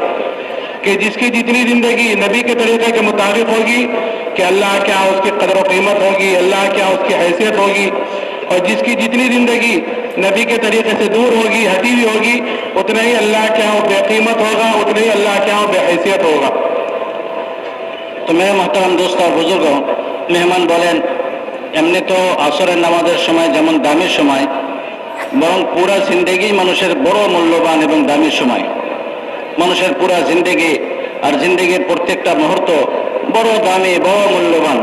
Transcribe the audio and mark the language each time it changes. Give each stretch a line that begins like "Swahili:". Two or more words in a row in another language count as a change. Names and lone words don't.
Urdu: کہ جس کی جتنی زندگی نبی کے طریقے کے مطابق ہوگی کہ اللہ کیا اس کی قدر و قیمت ہوگی، اللہ کیا اس کی حیثیت ہوگی. اور جس کی جتنی زندگی نبی کے طریقے سے دور ہوگی، ہٹی ہوئی ہوگی، اتنا ہی اللہ کیا وہ بے قیمت ہوگا، اتنا ہی اللہ کیا وہ بے حیثیت ہوگا.
Bangla: তো
Urdu: میرے محترم دوست
Bangla: আর বুজুর্গ, মেহমান বলেন এমনি তো আসরের নামাজের সময় যেমন দামি সময়, বরং পুরা জিন্দেগি মানুষের বড় মূল্যবান এবং দামি সময়. মানুষের পুরা জিন্দেগি আর জিন্দেগির প্রত্যেকটা মুহূর্ত বড় দামি, বড় মূল্যবান.